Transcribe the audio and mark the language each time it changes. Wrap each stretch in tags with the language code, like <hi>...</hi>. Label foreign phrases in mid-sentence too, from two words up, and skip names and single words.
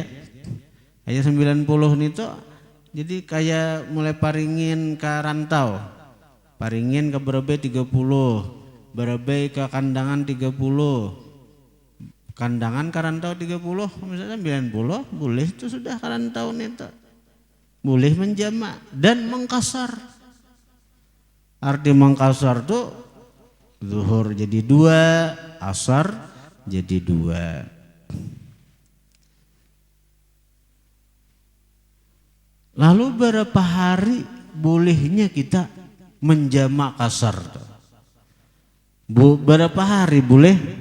<bjn>Kayak 90 nih tuh, jadi kayak mulai paringin ke rantau, paringin ke Barabai 30, Barabai ke kandangan 30, kandangan ke rantau 30, misalnya 90, boleh itu sudah ke rantau nih tuh.</bjn> <id>Boleh menjama dan mengqashar. Arti mengqashar tuh zuhur jadi 2, asar jadi 2. Lalu berapa hari bolehnya kita menjama qashar? Berapa hari boleh?</id>